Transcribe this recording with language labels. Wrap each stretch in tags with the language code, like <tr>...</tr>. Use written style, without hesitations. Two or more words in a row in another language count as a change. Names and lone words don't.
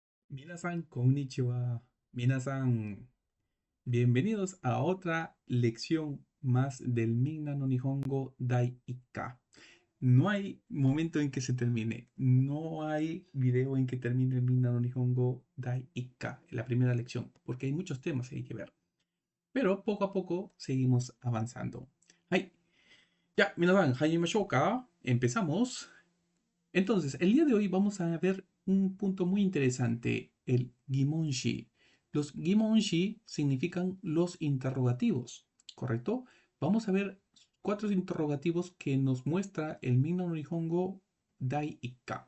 <ja>皆さんこんにちは. Minasan,</ja> <es>bienvenidos a otra lección más del Minna no Nihongo Dai Ikka. No hay momento en que se termine. No hay video en que termine el Minna no Nihongo Dai Ikka, la primera lección, porque hay muchos temas que hay que ver. Pero poco a poco seguimos avanzando.</es> <ja>Hai, ya, minasan,始めましょうか.</ja> <es>Empezamos. Entonces, el día de hoy vamos a ver un punto muy interesante, el Gimonshi. Los Gimonshi significan los interrogativos, ¿correcto? Vamos a ver cuatro interrogativos que nos muestra el Minna no Nihongo Dai Ikka.</es>